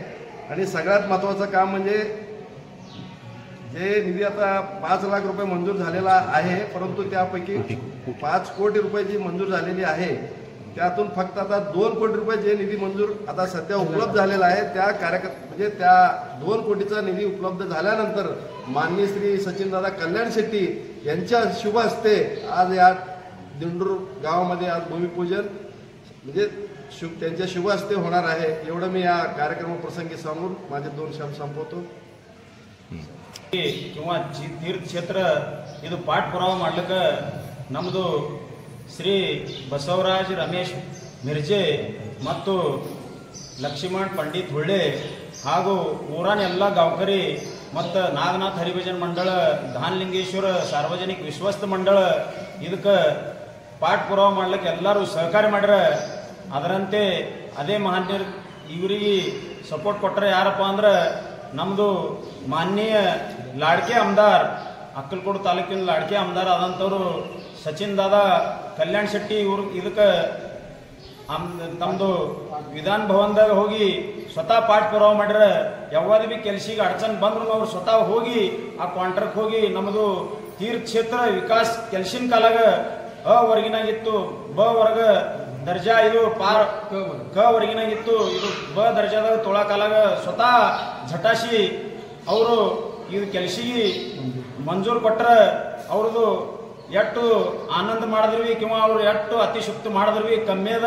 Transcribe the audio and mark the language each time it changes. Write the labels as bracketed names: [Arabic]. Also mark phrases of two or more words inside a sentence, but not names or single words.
[Marathi] आणि सगळ्यात महत्त्वाचं काम म्हणजे जे निधी आता 5 लाख रुपये मंजूर झालेला आहे, परंतु त्यापैकी 5 कोटी रुपये जी मंजूर झालेली आहे त्यातून फक्त आता 2 कोटी रुपये जे निधी मंजूर आता सध्या उपलब्ध झालेला आहे त्या म्हणजे त्या 2 कोटीचा निधी उपलब्ध झाल्यानंतर माननीय श्री सचिनदादा कल्याण शेट्टी यांच्या शुभ हस्ते आज या दिंडोर गावामध्ये आज भूमिपूजन म्हणजे त्यांच्या शुभ हस्ते होणार आहे। एवढं मी या कार्यक्रमाप्रसंगी सांगून माझे 2 शब्द संपवतो। [Kannada] किंवा ತೀರ್ಥಕ್ಷೇತ್ರ ಇದು ಪಾಠ ಪುರಾವ ಮಾಡ್ಲಿಕ್ಕೆ ನಮ್ಮದು ಶ್ರೀ ಬಸವರಾಜ್ ರಮೇಶ್ ಮಿರ್ಜೆ ಮತ್ತು ಲಕ್ಷ್ಮಣ್ ಪಂಡಿತ್ ಹೊಳ್ಳೆ ಹಾಗೂ ಊರಾನ ಎಲ್ಲ ಗಾಂವಕರಿ ಮತ್ತು ನಾಗನಾಥ್ ಹರಿಭಜನ್ ಮಂಡಳ ಧಾನಲಿಂಗೇಶ್ವರ ಸಾರ್ವಜನಿಕ ವಿಶ್ವಸ್ತ ಮಂಡಳ ಇದಕ್ಕೆ ಪಾಠ ಪುರಾವ ಮಾಡ್ಲಿಕ್ಕೆ ಎಲ್ಲರೂ ಸಹಕಾರ ಮಾಡ್ಯಾರ। ಅದರಂತೆ ಅದೇ ಮಹಾನ್ಯರು ಇವರಿಗೆ ಸಪೋರ್ಟ್ ಕೊಟ್ಟರೆ ಯಾರಪ್ಪ ಅಂದ್ರೆ ನಮ್ಮದು ಮಾನ್ಯ [Marathi] लाडके आमदार अक्कलकोट तालूकिನ लाडके आमदार [Kannada] आದಂತವರು ಸಚಿನ್ ದಾದಾ ಕಲ್ಯಾಣ್ ಶೆಟ್ಟಿ ಇವರು ಇದಕ್ಕೆ ತಮ್ಮದು ವಿಧಾನ ಭವನದಾಗ ಹೋಗಿ ಸ್ವತಃ ಪಾಠ ಪುರಾವ ಮಾಡ್ಯಾರ। ಯಾವಾಗ ಬಿ ಕೆಲಸಿಗೆ ಅಡಚಣೆ ಬಂದ್ರು ಅವರು ಸ್ವತಃ ಹೋಗಿ ಆ ಕಾಂಟ್ರಾಕ್ಟ್ ಹೋಗಿ ನಮ್ಮದು ತೀರ್ಥಕ್ಷೇತ್ರ ವಿಕಾಸ ಕೆಲಸಿನ ಕಾಲಾಗ ಅ ವರ್ಗಿನಾಗಿತ್ತು ಬ ವರ್ಗ ದರ್ಜಾ ಇದು ಪಾರ್ ಕ ವರ್ಗಿನಾಗಿತ್ತು ಇದು ಬ ದರ್ಜಾದಾಗ ತೋಳ ಕಾಲಾಗ ಸ್ವತಃ ಝಟಾಶಿ ಅವರು ಇದು ಕೆಲಸಿಗೆ ಮಂಜೂರು ಕೊಟ್ಟರೆ ಅವ್ರದ್ದು ಎಷ್ಟು ಆನಂದ ಮಾಡಿದ್ರಿ ಕಿಂವಾ ಅವರು ಎಷ್ಟು ಅತಿಶಕ್ತಿ ಮಾಡಿದ್ರಿ ಕಮ್ಮಿ ಅದ।